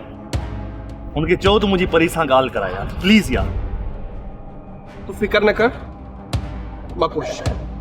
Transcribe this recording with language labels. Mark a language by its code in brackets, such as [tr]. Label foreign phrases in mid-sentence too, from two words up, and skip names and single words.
[sd] उनके चओ तो मुझी परी सां ॻाल्हि करा यार, प्लीज यार। तू फिकर न कर, मां कोशिश कयां।